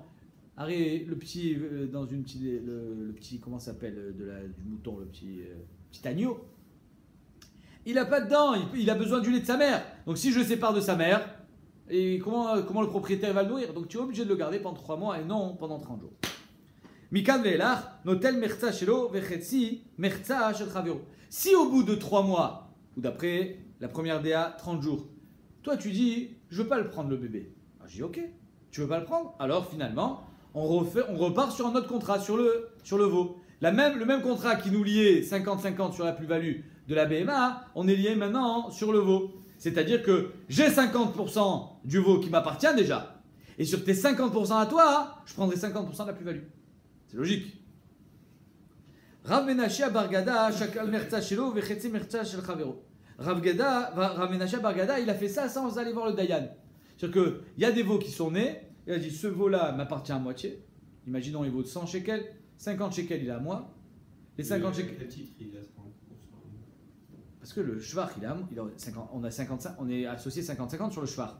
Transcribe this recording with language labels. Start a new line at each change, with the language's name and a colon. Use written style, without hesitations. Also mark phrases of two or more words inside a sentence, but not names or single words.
French: Arrête, le petit, dans une petite, le petit, comment ça s'appelle, du mouton, le petit agneau. Il n'a pas de dents, il a besoin du lait de sa mère. Donc si je le sépare de sa mère, et comment le propriétaire va le nourrir? Donc tu es obligé de le garder pendant 3 mois et non pendant 30 jours.
Hebrew: מכאן ואילך, נוטל מרזא שלו וחצי מרזא של חברו.
French: Si au bout de 3 mois, ou d'après la première DA, 30 jours, toi tu dis, je veux pas le prendre le bébé. Ah, je dis ok, tu veux pas le prendre? Alors finalement, on repart sur un autre contrat, sur le veau. Le même contrat qui nous liait 50-50 sur la plus-value de la BMA, on est lié maintenant sur le veau. C'est-à-dire que j'ai 50% du veau qui m'appartient déjà. Et sur tes 50% à toi, je prendrai 50% de la plus-value. C'est logique.
Hebrew: רב מנשה בר גדא, שקל מרזא שלו, וחצי מרזא של חברו.
French: Rav Menashe Bargada, il a fait ça sans aller voir le Dayan. C'est-à-dire qu'il y a des veaux qui sont nés. Il a dit, ce veau-là m'appartient à moitié. Imaginons, il vaut 100 shekels. 50 shekels, il est à moi. Les 50 shekels... Le titre, il a 30%. Parce que le shvar, on est associé 50-50 sur le shvar.